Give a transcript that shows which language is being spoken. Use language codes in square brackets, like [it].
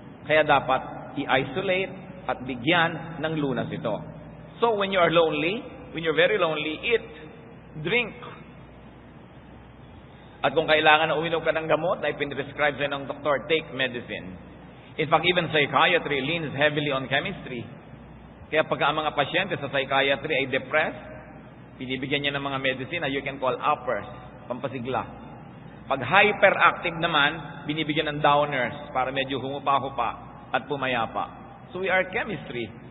[tl] Kaya dapat i-isolate at bigyan ng lunas ito. [en] So when you are lonely, when you're very lonely, eat, drink. [tl] At kung kailangan na uminom ka ng gamot na ipinrescribe sa'yo ng doktor, [en] take medicine. In fact, even psychiatry leans heavily on chemistry. [tl] Kaya pagka ang mga pasyente sa psychiatry ay depressed, pinibigyan niya ng mga medicine na [en] you can call uppers, [tl] pampasigla. Pag hyperactive naman, binibigyan ng downers para medyo humupa-hupa at pumayapa. [en] So we are chemistry.